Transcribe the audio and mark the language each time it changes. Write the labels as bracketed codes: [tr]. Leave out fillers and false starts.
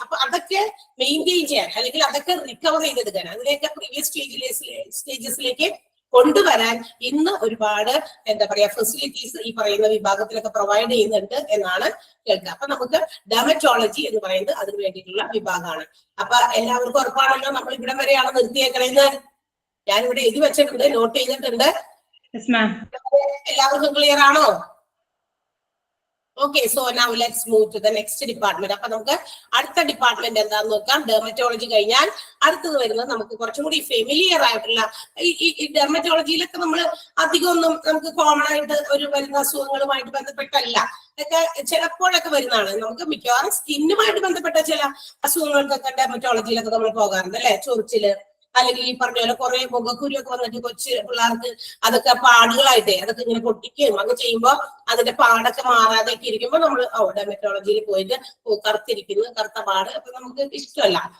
[ml] അപ്പൊ അതൊക്കെ മെയിൻറ്റെയിൻ ചെയ്യാൻ അല്ലെങ്കിൽ അതൊക്കെ റിക്കവർ ചെയ്തെടുക്കാൻ, അതിനെയൊക്കെ പ്രീവിയസ് സ്റ്റേജസിലേക്ക് കൊണ്ടുവരാൻ ഇന്ന് ഒരുപാട് എന്താ പറയാ ഫെസിലിറ്റീസ് ഈ പറയുന്ന വിഭാഗത്തിലൊക്കെ പ്രൊവൈഡ് ചെയ്യുന്നുണ്ട് എന്നാണ് കേൾക്കുക. അപ്പൊ നമുക്ക് ഡെർമറ്റോളജി എന്ന് പറയുന്നത് അതിന് വേണ്ടിയിട്ടുള്ള വിഭാഗമാണ്. അപ്പൊ എല്ലാവർക്കും ഉറപ്പാണല്ലോ നമ്മൾ ഇവിടെ വരെയാണ് നിർത്തിയേക്കണേന്ന്. ഞാനിവിടെ എഴുതി വെച്ചിട്ടുണ്ട്, നോട്ട് ചെയ്തിട്ടുണ്ട്. എല്ലാവർക്കും ക്ലിയർ ആണോ? [en] Okay, so now let's move to the next department. [ml] അപ്പൊ നമുക്ക് അടുത്ത ഡിപ്പാർട്ട്മെന്റ് എന്താന്ന് നോക്കാം. ഡെർമറ്റോളജി കഴിഞ്ഞാൽ അടുത്തത് വരുന്നത് നമുക്ക് കുറച്ചും കൂടി ഫെമിലിയർ ആയിട്ടുള്ള ഈ ഡെർമറ്റോളജിയിലൊക്കെ നമ്മൾ അധികം ഒന്നും നമുക്ക് കോമൺ ആയിട്ട് ഒരു വരുന്ന അസുഖങ്ങളുമായിട്ട് ബന്ധപ്പെട്ടല്ല, ഇതൊക്കെ ചിലപ്പോഴൊക്കെ വരുന്നതാണ്. നമുക്ക് മിക്കവാറും സ്കിന്നുമായിട്ട് ബന്ധപ്പെട്ട ചില അസുഖങ്ങൾക്കൊക്കെ ഡെർമറ്റോളജിയിലൊക്കെ നമ്മൾ പോകാറുണ്ട്, അല്ലെ, ചൊറിച്ചില്, അല്ലെങ്കിൽ ഈ പറഞ്ഞ പോലെ കുറെ മുഖക്കുരുവൊക്കെ വന്നിട്ട് കൊച്ചു പിള്ളേർക്ക് അതൊക്കെ പാടുകളായിട്ടേ അതൊക്കെ ഇങ്ങനെ പൊട്ടിക്കുകയും അത് ചെയ്യുമ്പോൾ അതിന്റെ പാടൊക്കെ മാറാതെ ഒക്കെ ഇരിക്കുമ്പോൾ നമ്മൾ ഡെർമറ്റോളജിയിൽ പോയിട്ട് കറുത്തിരിക്കുന്നു, കറുത്ത പാട്, അപ്പൊ നമുക്ക് ഇഷ്ടമല്ല.